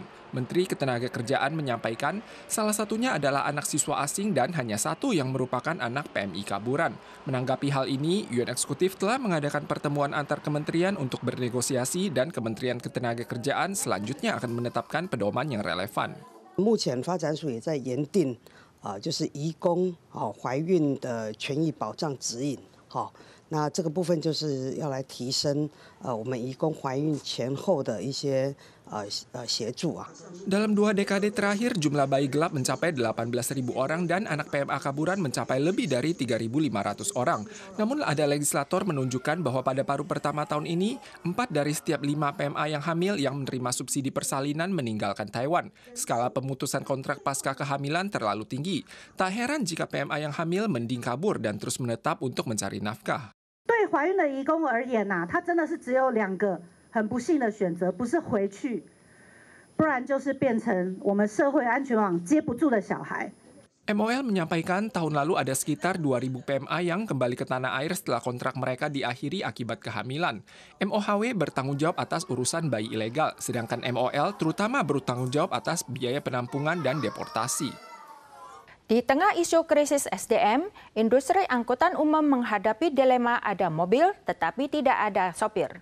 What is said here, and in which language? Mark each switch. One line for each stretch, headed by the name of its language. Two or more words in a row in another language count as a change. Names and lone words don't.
Indonesian: Menteri Ketenagakerjaan menyampaikan salah satunya adalah anak siswa asing dan hanya satu yang merupakan anak PMI kaburan. Menanggapi hal ini, Yuan Eksekutif telah mengadakan pertemuan antar kementerian untuk bernegosiasi dan Kementerian Ketenagakerjaan selanjutnya akan menetapkan pedoman yang relevan.
Chinese: 目前发展署也在研定就是移工怀孕的权益保障指引那这个部分就是要来提升我们移工怀孕前后的一些协助
Indonesian: Dalam 2 dekade terakhir, jumlah bayi gelap mencapai 18.000 orang dan anak PMA kaburan mencapai lebih dari 3.500 orang. Namun ada legislator menunjukkan bahwa pada paruh pertama tahun ini, 4 dari setiap 5 PMA yang hamil yang menerima subsidi persalinan meninggalkan Taiwan. Skala pemutusan kontrak pasca kehamilan terlalu tinggi. Tak heran jika PMA yang hamil mending kabur dan terus menetap untuk mencari nafkah.
Chinese: 对怀孕的移工而言他真的是只有2个很不幸的选择，不是回去，不然就是变成我们社会安全网接不住的小孩。
Indonesian: MOL menyampaikan tahun lalu ada sekitar 2.000 PMA yang kembali ke tanah air setelah kontrak mereka diakhiri akibat kehamilan. MOHW bertanggung jawab atas urusan bayi ilegal, sedangkan MOL terutama bertanggung jawab atas biaya penampungan dan deportasi. Di tengah isu krisis SDM, industri angkutan umum menghadapi dilema ada mobil tetapi tidak ada sopir.